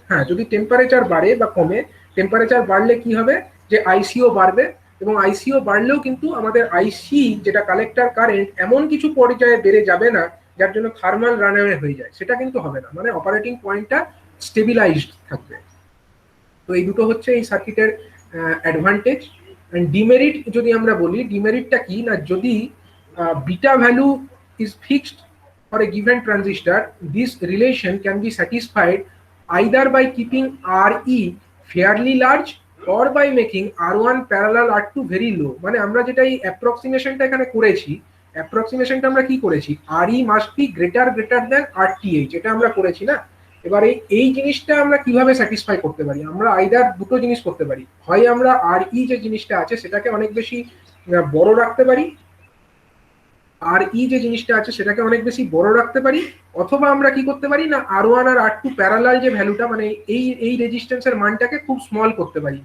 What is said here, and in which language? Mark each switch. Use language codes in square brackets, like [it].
[bn] হ্যাঁ, যদি টেম্পারেচার বাড়ে বা কমে, টেম্পারেচার বাড়লে কি হবে, যে আইসিও বাড়বে, এবং আইসিও বাড়লেও কিন্তু আমাদের আইসি যেটা কালেক্টর কারেন্ট এমন কিছু পর্যায়ে বেড়ে যাবে না যার জন্য থার্মাল রানওয়ে হয়ে যায়, সেটা কিন্তু হবে না। মানে অপারেটিং পয়েন্টটা স্টেবিলাইজড থাকবে। তো এই দুটো হচ্ছে এই সার্কিটের অ্যাডভান্টেজ। [en] and [bn] ডিমেরিট যদি আমরা বলি, ডিমেরিটটা কি না, যদি [en] Beta value is fixed for a given transistor, this relation can be satisfied either by keeping Re fairly large or by making R1 parallel R2 very low। [bn] মানে আমরা যেটা এই অ্যাপ্রক্সিমেশনটা এখানে করেছি, অ্যাপ্রক্সিমেশনটা আমরা কি করেছি, [en] Re must be greater than RTH, [bn] এটা আমরা করেছি না। এবার এই জিনিসটা আমরা কিভাবে স্যাটিসফাই করতে পারি, আমরা আইদার দুটো জিনিস করতে পারি, হয় আমরা Re যে জিনিসটা আছে সেটাকে অনেক বেশি বড় রাখতে পারি, আর যে জিনিসটা আছে সেটাকে অনেক বেশি বড় রাখতে পারি, অথবা আমরা কি করতে পারি না, R1 আর R2 প্যারালাল যে ভ্যালুটা, মানে এই রেজিস্ট্যান্সের মানটাকে খুব স্মল করতে পারি।